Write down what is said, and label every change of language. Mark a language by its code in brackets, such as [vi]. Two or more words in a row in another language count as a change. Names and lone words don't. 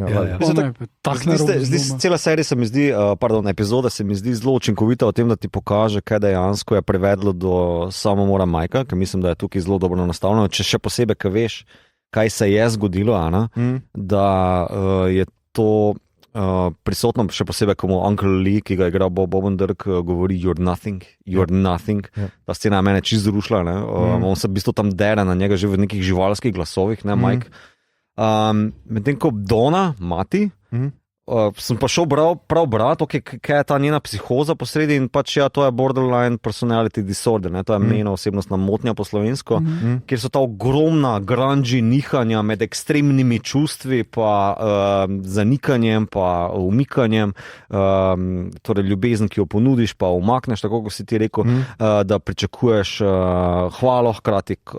[sl] Cela serija se mi zdi, epizoda se mi zdi zelo učinkovita v tem, da ti pokaže, kaj dejansko je privedlo do samomora Majka, ker mislim, da je tukaj zelo dobro nastavljeno. Če še posebej, ker veš, kaj se je zgodilo, da je to prisotno, še posebej, ko mu Uncle Lee, ki ga je igral Bob Odenkirk, govori [en] you're nothing. [sl] Ta scena je mene čisto zrušila. On se v bistvu tam dere na njega že v nekih živalskih glasovih, Mike. Medtem ko Donna, mati, sem pa šel prav brati, kaj je ta njena psihoza posredi in pač to je [en] borderline personality disorder, [sl] to je mejna osebnostna motnja po slovensko, kjer so ta ogromna grungy nihanja med ekstremnimi čustvi pa zanikanjem pa umikanjem, torej ljubezen, ki jo ponudiš pa umakneš, tako kot si ti rekel, da pričakuješ hvalo, hkrati